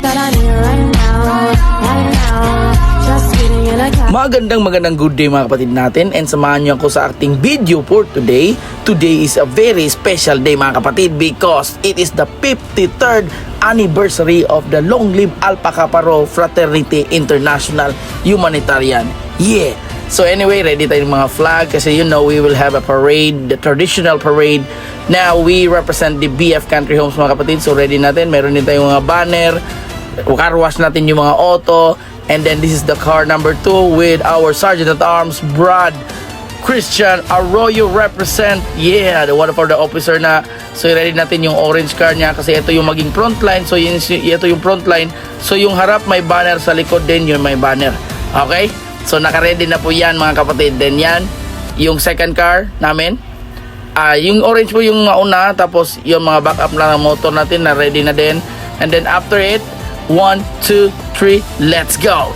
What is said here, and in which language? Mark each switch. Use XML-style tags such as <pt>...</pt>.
<en>that I need right now, right now. Just kidding in a car.</en> <tl>Magandang</tl> <en>good day</en> <tl>mga kapatid natin,</tl> <en>and</en> <tl>samahan niyo ako sa ating</tl> <en>video for today. Today is a very special day</en> <tl>mga kapatid</tl> <en>because it is the 53rd anniversary of the Long Live Alpha Kappa Rho Fraternity International Humanitarian. Yeah! So anyway, ready</en> <tl>tayong mga</tl> <en>flag</en> <tl>kasi</tl> <en>you know we will have a parade, the traditional parade. Now we represent the</en> <tl>BF Country Homes mga kapatid.</tl> <en>So ready</en> <tl>natin, meron din tayong mga banner,</tl> <en>car wash</en> <tl>natin yung mga auto.</tl> <en>And then this is the car number 2 with our Sergeant at Arms Brad Christian Arroyo represent. Yeah, the one for the officer</en> <tl>na.</tl> <en>So ready</en> <tl>natin yung</tl> <en>orange car</en> <tl>niya kasi ito yung maging</tl> <en>front line.</en> <tl>So ito yung front line. So yung harap may banner, sa likod din yung may banner. Okay? So naka-ready na po yan mga kapatid. Then yan, yung second car namin. Yung orange po yung mauna. Tapos yung mga backup lang ng motor natin na ready na din.</tl> <en>And then after it, 1, 2, 3, let's go!</en>